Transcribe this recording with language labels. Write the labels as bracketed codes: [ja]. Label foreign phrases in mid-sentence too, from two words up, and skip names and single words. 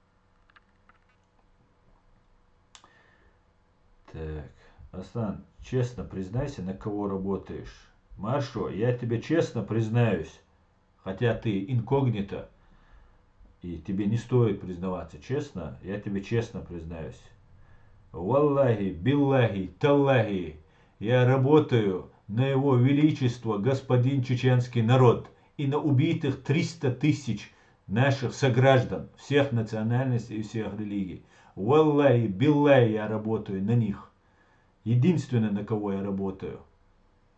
[ru] Так, Асан, честно признайся, на кого работаешь. Маршо, я тебе честно признаюсь, хотя ты инкогнито, и тебе не стоит признаваться, честно, я тебе честно признаюсь. [ar] والله بالله تالله, [ru] я работаю на его величество, господин чеченский народ, и на убитых 300 тысяч наших сограждан, всех национальностей и всех религий. [ar] والله بالله, [ru] я работаю на них. Единственное, на кого я работаю.